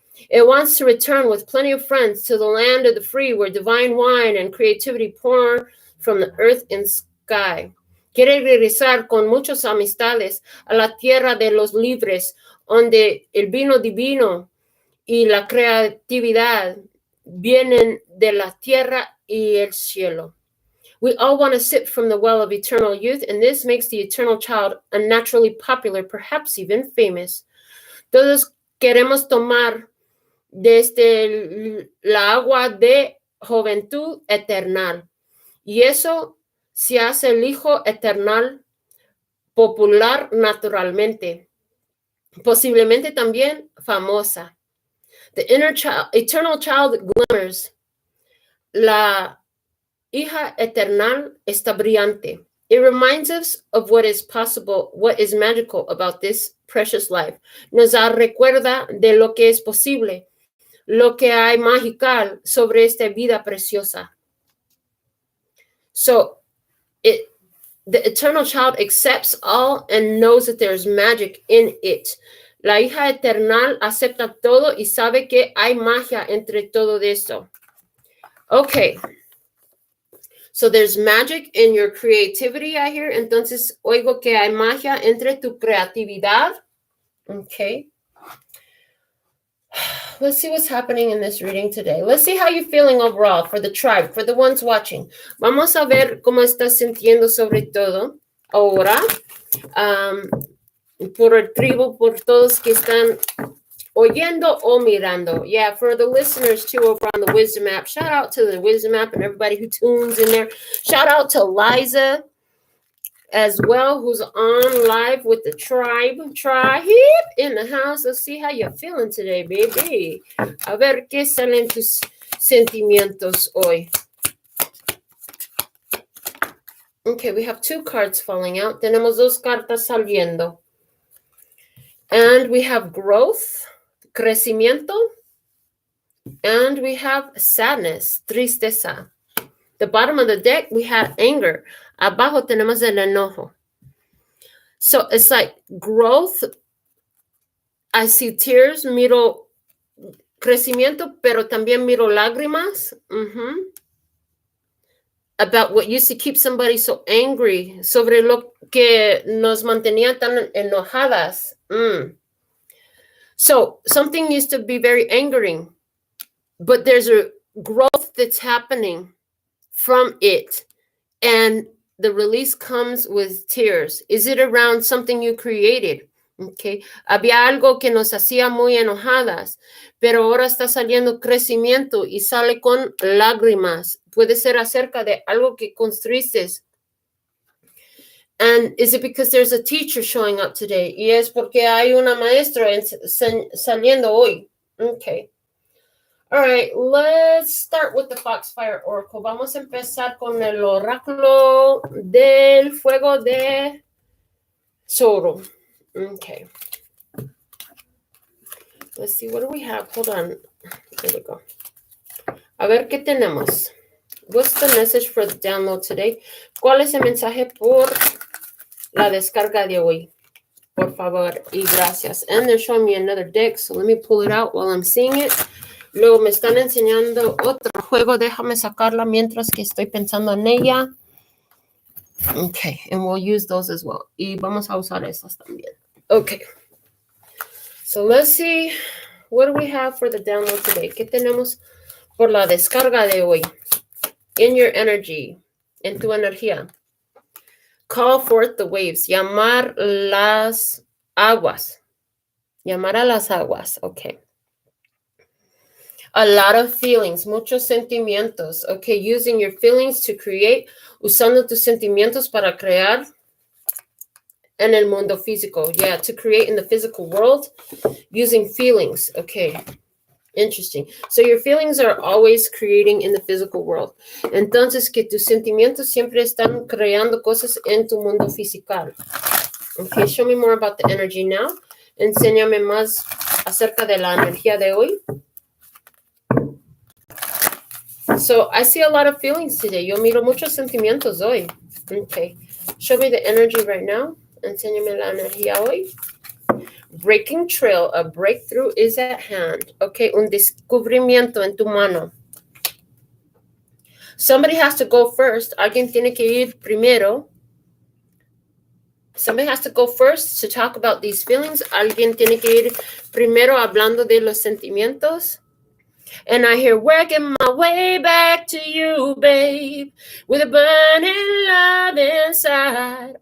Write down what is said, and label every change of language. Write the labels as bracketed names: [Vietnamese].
[English] It wants to return with plenty of friends to the land of the free, where divine wine and creativity pour from the earth and sky. [Spanish] Quiere regresar con muchas amistades a la tierra de los libres, donde el vino divino y la creatividad vienen de la tierra y el cielo. [English] We all want to sip from the well of eternal youth, and this makes the eternal child unnaturally popular, perhaps even famous. [Spanish] Todos queremos tomar desde la agua de juventud eternal, y eso se hace el hijo eternal popular naturalmente, posiblemente también famosa. [English] The eternal child glimmers. [Spanish] La hija eternal está brillante. [English] It reminds us of what is possible, what is magical about this precious life. [Spanish] Nos recuerda de lo que es posible, lo que hay magical sobre esta vida preciosa. [English] So, the eternal child accepts all and knows that there's magic in it. [Spanish] La hija eternal acepta todo y sabe que hay magia entre todo esto. [English] Okay. So there's magic in your creativity, I hear. [Spanish] Entonces, oigo que hay magia entre tu creatividad. [English] Okay. Let's see what's happening in this reading today. Let's see how you're feeling overall for the tribe, for the ones watching. [Spanish] Vamos a ver cómo estás sintiendo sobre todo ahora. Por el tribu, por todos que están oyendo o mirando. [English] Yeah, for the listeners too over on the Wisdom app. Shout out to the Wisdom app and everybody who tunes in there. Shout out to Liza as well, who's on live with the tribe in the house. Let's see how you're feeling today, baby. [Spanish] A ver qué salen tus sentimientos hoy. [English] Okay, we have 2 cards falling out. [Spanish] Tenemos 2 cartas saliendo. [English] And we have growth, crecimiento, and we have sadness, tristeza. The bottom of the deck, we have anger. [Spanish] Abajo tenemos el enojo. [English] So it's like growth. I see tears, [Spanish] miro crecimiento, pero también miro lágrimas. [English] About what used to keep somebody so angry, [Spanish] sobre lo que nos mantenía tan enojadas. [English] So something used to be very angering, but there's a growth that's happening from it. And the release comes with tears? Is it around something you created? Okay. [Spanish] Había algo que nos hacía muy enojadas, pero ahora está saliendo crecimiento y sale con lágrimas. Puede ser acerca de algo que construiste. [English] And is it because there's a teacher showing up today? [Spanish] Y es porque hay una maestra saliendo hoy. Okay. [English] All right, let's start with the Foxfire Oracle. [Spanish] Vamos a empezar con el oráculo del fuego de Soro. [English] Okay. Let's see, what do we have? Hold on. There we go. [Spanish] A ver, ¿qué tenemos? [English] What's the message for the download today? [Spanish] ¿Cuál es el mensaje por la descarga de hoy? Por favor y gracias. [English] And they're showing me another deck, so let me pull it out while I'm seeing it. [Spanish] Luego me están enseñando otro juego. Déjame sacarla mientras que estoy pensando en ella. [English] Okay, and we'll use those as well. [Spanish] Y vamos a usar estas también. [English] Okay. So let's see. What do we have for the download today? [Spanish] ¿Qué tenemos por la descarga de hoy? [English] In your energy. [Spanish] En tu energía. [English] Call forth the waves. [Spanish] Llamar las aguas. Llamar a las aguas. Okay. [English] A lot of feelings, [Spanish] muchos sentimientos. [English] Okay, using your feelings to create, [Spanish] usando tus sentimientos para crear en el mundo físico. [English] Yeah, to create in the physical world, using feelings. Okay, interesting. So your feelings are always creating in the physical world. [Spanish] Entonces, que tus sentimientos siempre están creando cosas en tu mundo físico. [English] Okay, show me more about the energy now. [Spanish] Enséñame más acerca de la energía de hoy. [English] So I see a lot of feelings today. [Spanish] Yo miro muchos sentimientos hoy. [English] Okay. Show me the energy right now. [Spanish] Enséñame la energía hoy. [English] Breaking trail. A breakthrough is at hand. Okay. [Spanish] Un descubrimiento en tu mano. [English] Somebody has to go first. [Spanish] Alguien tiene que ir primero. [English] Somebody has to go first to talk about these feelings. [Spanish] Alguien tiene que ir primero hablando de los sentimientos. [English] And I hear working my way back to you, babe, with a burning love inside.